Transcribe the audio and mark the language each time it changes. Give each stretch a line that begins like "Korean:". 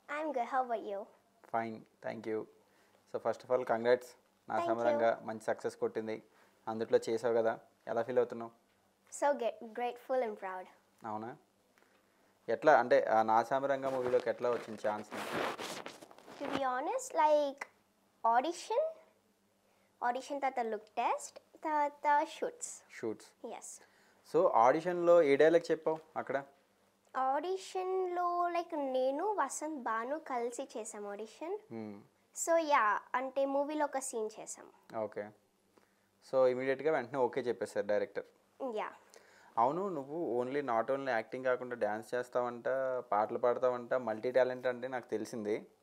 English: I'm good. How about you? Fine, thank you. So first of all congrats. నా Thank
Telugu: సమరంగా మంచి success కొట్టింది, అందుట్లో చేసావు కదా, ఎలా ఫీల్ అవుతున్నావు?
English: So grateful and proud.
Telugu: అవునా? ఎట్లా అంటే ఆ నా సమరంగా మూవీలోకి ఎట్లా వచ్చింది chance?
English: To be honest, like audition తర్వాత look test, తర్వాత shoots. Shoots. Yes.
Telugu: సో ఆడిషన్లో ఏ డైలాగ్ చెప్పావు అక్కడ? ఆడిషన్లో లైక్ నేను వసంత్ భాను కలిసి చేసాం ఆడిషన్. Hmm. సో యా అంటే మూవీలో ఒక సీన్ చేసాం.
English: Okay.
Telugu: సో ఇమీడియట్గా వెంటనే ఓకే చెప్పేశారు డైరెక్టర్. యా. అవును, నువ్వు నాట్ ఓన్లీ యాక్టింగ్ కాకుండా డ్యాన్స్ చేస్తావంట, పాటలు పాడతావంట, మల్టీ టాలెంట్ అంటే నాకు తెలిసింది.